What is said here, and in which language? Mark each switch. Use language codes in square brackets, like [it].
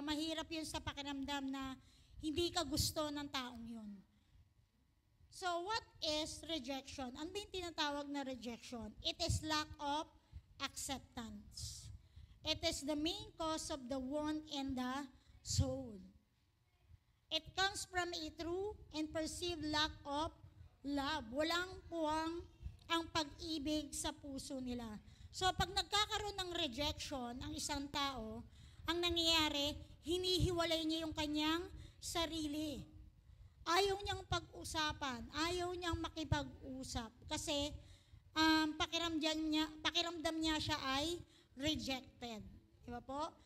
[tl] Mahirap yun sa pakiramdam na hindi ka gusto ng taong yun. [en] So, what is rejection? [tl] Ano ba yung tinatawag na rejection? [en] It is lack of acceptance. It is the main cause of the wound in the soul. It comes from a true and perceived lack of love. [tl] Walang puwang ang pag-ibig sa puso nila. So, pag nagkakaroon ng rejection ang isang tao, ang nangyayari, hinihiwalay niya yung kanyang sarili. Ayaw niyang pag-usapan, ayaw niyang makipag-usap kasi pakiramdam niya siya ay rejected. Diba po?